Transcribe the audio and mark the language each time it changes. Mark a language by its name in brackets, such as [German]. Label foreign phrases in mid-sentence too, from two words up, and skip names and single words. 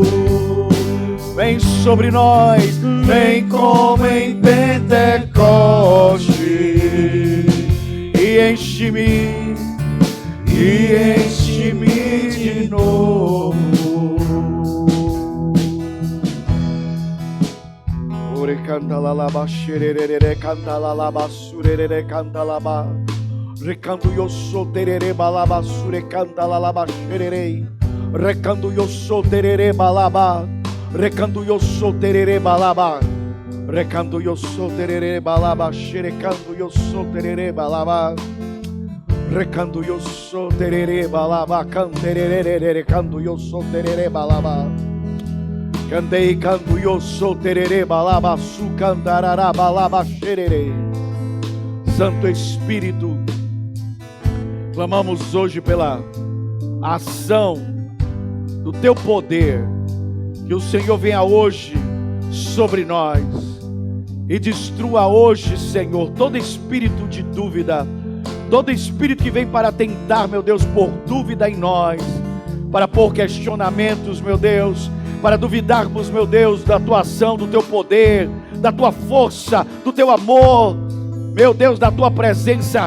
[Portuguese] Vem sobre nós, vem como em Pentecostes. E enche-me de novo. Ore canta la laba, xerere canta la laba, surere canta laba. Recanto io soterere balaba, sure canta la laba, xerere. Recanto io soterere balaba. Recanto io soterere balaba. Recando yo so terere balaba, xerecando yo so terere balaba. Recando yo so terere balaba, canterere recando yo so terere balaba. Candei cando yo so terere balaba, su cantarará balaba xerere. Santo Espírito, clamamos hoje pela ação do teu poder, que o Senhor venha hoje sobre nós e destrua hoje, Senhor, todo espírito de dúvida, todo espírito que vem para tentar, meu Deus, pôr dúvida em nós, para pôr questionamentos, meu Deus, para duvidarmos, meu Deus, da tua ação, do teu poder, da tua força, do teu amor, meu Deus, da tua presença.